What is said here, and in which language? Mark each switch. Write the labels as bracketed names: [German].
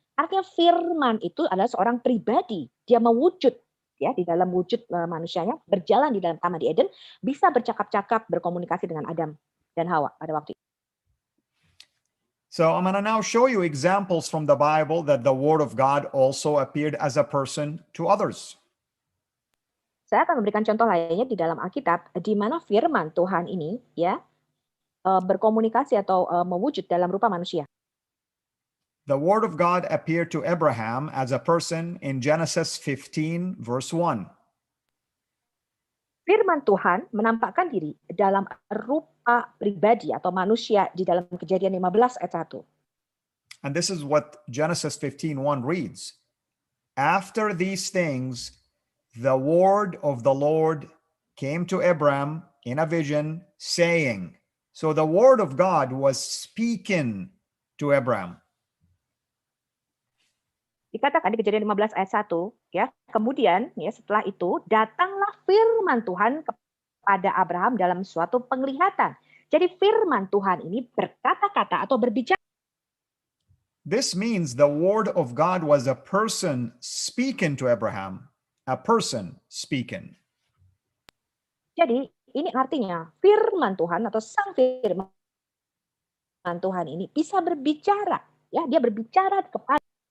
[Indonesian] Artinya firman itu adalah seorang pribadi, dia mewujud ya di dalam wujud manusianya, berjalan di dalam taman di Eden, bisa bercakap-cakap, berkomunikasi dengan Adam dan Hawa pada waktu itu. [English] So I'm going to now show you examples from the Bible that the Word of God also appeared as a person to others. [Indonesian] Saya akan memberikan contoh lainnya di dalam Alkitab di mana firman Tuhan ini ya berkomunikasi atau mewujud dalam rupa manusia. [English] The Word of God appeared to Abraham as a person in Genesis 15 verse 1. [Indonesian] Firman Tuhan menampakkan diri dalam rupa pribadi atau manusia di dalam Kejadian 15 ayat 1. [English] And this is what Genesis 15:1 reads. After these things, the word of the Lord came to Abram in a vision, saying. So the word of God was speaking to Abram. [Indonesian] Dikatakan di Kejadian 15 ayat 1, ya. Kemudian ya setelah itu datanglah firman Tuhan kepada Abraham dalam suatu penglihatan. Jadi firman Tuhan ini berkata-kata atau berbicara. [English] This means the word of God was a person speaking to Abraham, a person speaking. [Indonesian] Jadi ini artinya firman Tuhan atau sang firman Tuhan ini bisa berbicara, ya, dia berbicara kepada.